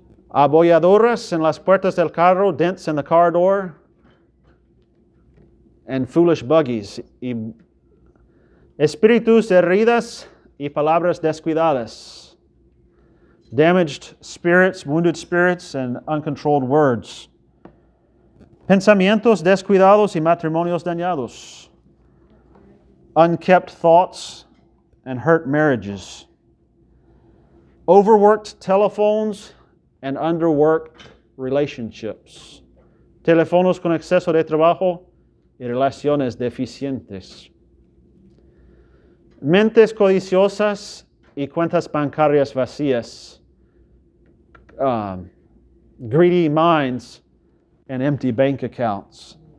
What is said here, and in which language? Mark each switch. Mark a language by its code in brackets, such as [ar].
[es] Abolladuras en las puertas del carro, [en] dents in the car door, and foolish buggies. [es] Y espíritus heridas y palabras descuidadas. [en] Damaged spirits, wounded spirits, and uncontrolled words. [es] Pensamientos descuidados y matrimonios dañados. [en] Unkept thoughts and hurt marriages. Overworked telephones and underworked relationships. [es] Teléfonos con exceso de trabajo y relaciones deficientes. Mentes codiciosas y cuentas bancarias vacías. [en] Greedy minds and empty bank accounts.